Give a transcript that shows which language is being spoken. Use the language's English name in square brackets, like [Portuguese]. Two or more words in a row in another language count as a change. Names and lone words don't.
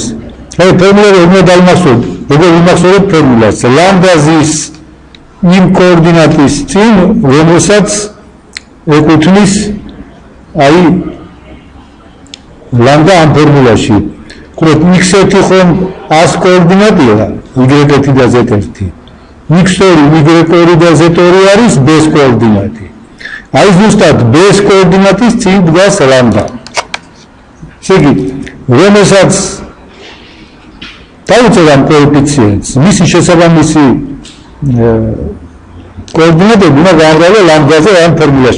[Georgian] აი ფორმულა უნდა დაიმახსოვროთ. როგორ იმახსოვროთ ფორმულას? ლამდაზის იმ კოორდინატის წინ, რომელსაც ეკუთვნის აი ლამდა ამ ფორმულაში. ხოთ x1 ხომ 100 კოორდინატია, y1 და z1. x2, y2 და z2 არის b-ს კოორდინატი. აი ზუსტად b-ს კოორდინატის წინ დგას ლამდა. ესე იგი, რომელსაც დავუწევ ამ კოეფიციენტს, მისი შესაბამისი კოორდინატები უნდა გავავლო ლამდაზე ამ ფორმულაში.